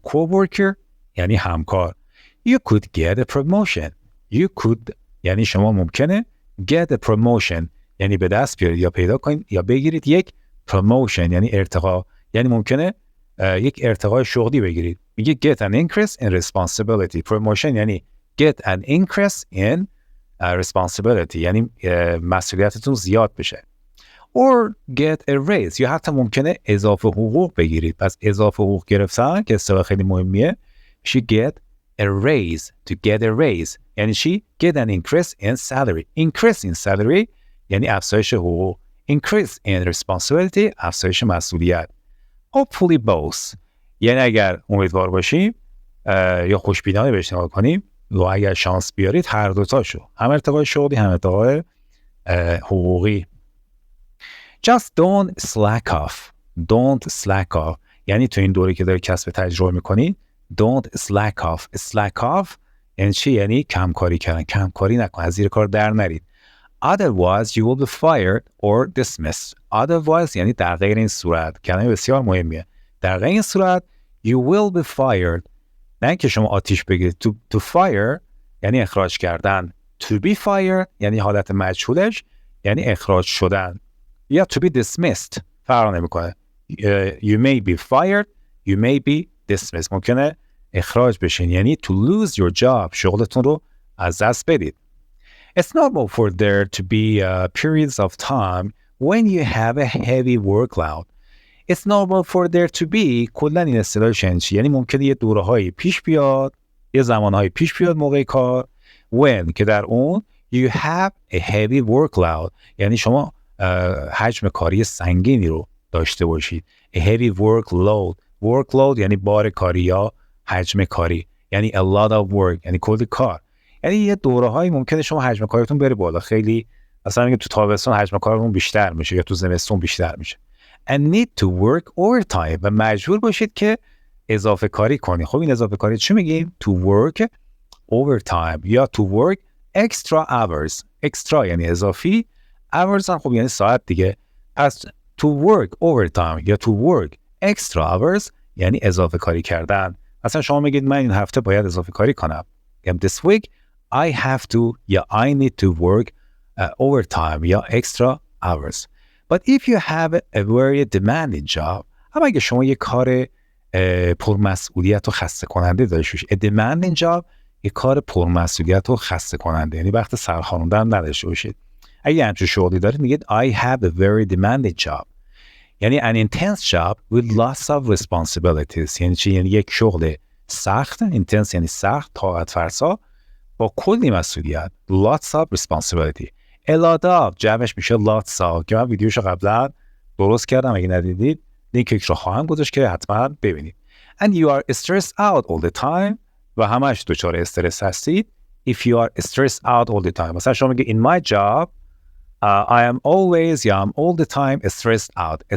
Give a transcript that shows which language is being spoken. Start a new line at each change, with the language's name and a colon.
Persian: co-worker یعنی همکار.
English: you could get a promotion،
Persian: you could یعنی شما ممکنه get a promotion یعنی به دست بیارید یا پیدا کنید یا بگیرید یک promotion یعنی ارتقا، یعنی ممکنه یک ارتقای شغلی بگیرید. میگه
English: get an increase in responsibility.
Persian: promotion یعنی get an increase in responsibility یعنی مسئولیتتون زیاد بشه.
English: or get a raise
Persian: یا حتی ممکنه اضافه حقوق بگیرید. پس اضافه حقوق گرفتن که اصطلاح خیلی مهمیه میشه
English: get a raise. to get a raise
Persian: یعنی چی؟
English: get an increase in salary. increase in salary
Persian: یعنی افزایش حقوق.
English: increase in responsibility
Persian: افزایش مسئولیت.
English: hopefully both
Persian: یعنی اگر امیدوار باشیم یا خوشبینانه بهش نگاه کنیم و اگر شانس بیارید هر دوتاشو، هم ارتقای شغلی هم ارتقای حقوقی.
English: just don't slack off. don't slack off
Persian: یعنی تو این دوره که داری کسب تجربه میکنی don't slack off. slack off یعنی چی؟ یعنی کمکاری کردن. کمکاری نکن، از زیر کار در نرید.
English: otherwise you will be fired or dismissed.
Persian: otherwise یعنی در غیر این صورت، کلمه بسیار مهمیه. در غیر این صورت
English: you will be fired
Persian: نه اینکه شما آتیش بگیرید. to fire یعنی اخراج کردن.
English: to be fired
Persian: یعنی حالت مجهولش یعنی اخراج شدن. یا to be dismissed فرق نمیکنه.
English: you may be fired you may be dismissed
Persian: ممکنه اخراج بشین یعنی to lose your job شغلتون رو از دست بدید.
English: It's normal for there to be periods of time when you have a heavy workload. It's normal for there to be
Persian: کلا این اصطلاحش یعنی ممکنه یه دوره‌هایی پیش بیاد، یه زمانهایی پیش بیاد موقع کار when که در اون
English: you have a heavy workload
Persian: یعنی شما حجم کاری سنگینی رو داشته باشید. a heavy workload یعنی بار کاری یا حجم کاری یعنی
English: a lot of work
Persian: یعنی کلی کار. یعنی یه دوره‌هایی ممکنه شما حجم کارتون بره بالا، خیلی مثلا میگه تو تابستون حجم کارتون بیشتر میشه یا تو زمستون بیشتر میشه.
English: and need to work overtime
Persian: و مجبور باشید که اضافه کاری کنید. خب این اضافه کاری چی میگیم؟
English: to work overtime
Persian: یا
English: to work extra hours.
Persian: extra یعنی اضافی، hours هم خب یعنی ساعت دیگه. پس
English: to work overtime
Persian: یا
English: to work extra hours
Persian: یعنی اضافه کاری کردن. مثلا شما میگید من این هفته باید اضافه کاری کنم.
English: this week I have to
Persian: یا
English: I need to work overtime یا extra hours. But if you have a very demanding job
Persian: اما اگه شما یک کار پرمسئولیت و خسته کننده داشته باشید. a demanding job یک کار پرمسئولیت و خسته کننده یعنی وقت سرخوردن نداشته باشید. اگه همچون شغلی دارید میگید
English: I have a very demanding job
Persian: یعنی
English: an intense job with lots of responsibilities
Persian: یعنی چی؟ یعنی یک شغل سخت. intense یعنی سخت، طاقت فرسا با کلی مسئولیت.
English: lots of responsibility.
Persian: a lot of جمعش میشه lots of که من ویدیوشو قبلا درست کردم، اگه ندیدید لینکش رو خواهم گذاشت که حتما ببینید.
English: and you are stressed out all the time
Persian: و همش دچار استرس هستید.
English: if you are stressed out all the time
Persian: مثلا شما میگه
English: in my job I am always یا I'm all the time stressed out.